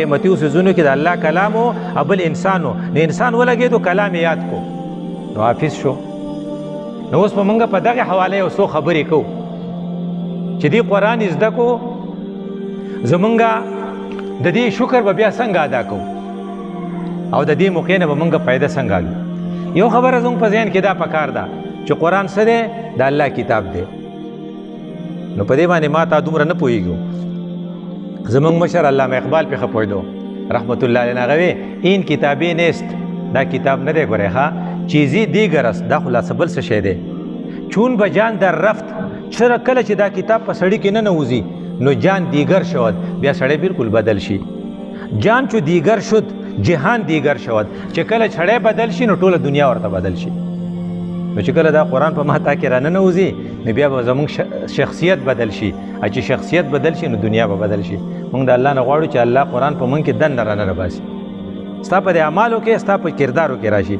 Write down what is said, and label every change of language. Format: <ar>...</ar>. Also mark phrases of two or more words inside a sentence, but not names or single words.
<ps>قیمتي څیزونو کې د الله کلام و او بل انسان و نو انسان ولګېدو کلام یاد کو نو حافظ شو نو اوس به موږ په دغې حواله یو څو خبرې کوو چې دې قرآن زده کو زمونږ د دې شکر به بیا څنګه ادا کوو او د دې موقع نه به موږ فایده څنګه اخلو یو خبره زموږ په ذهن کې دا پکار ده چې قرآن څه دی د الله کتاب دی نو په دې باندې ما تا دومره نه پوهېږو زمونږ مشر علامه اقبال پې ښه پوهېدو</ps> <ar>رحمت الله علیه</ar> <ps>هغه وی</ps> <fa>این کتابی نیست</fa> <ps>دا کتاب نه دی ګورئ ښه</ps> <fa>چیزی دیگر است</fa> <ps>دا خلاصه بل څه شی دی</ps> <fa>چون به جان در رفت</fa> <ps>چرا کله چې دا کتاب په سړي کې نه نوځي نو</ps> <fa>جان دیگر شود</fa> <ps>بیا سړی بالکل بدل شي</ps> <fa>جان چو دیگر شد جهان دیگر شود.</fa> <ps>چې کله چړی بدل شي نو ټوله دنیا ورته بدل شي. نو چې کله دا قرآن په ما تا کې راننوځي نو بیا به زموږ شخصیت بدل شي. چې شخصیت بدل شي نو دنیا به بدل شي. موږ د الله نه غواړو چې الله قرآن په موږ کې دننه رانه باسي، ستا په اعمالو کې، ستا په کردارو کې راشي.</ps>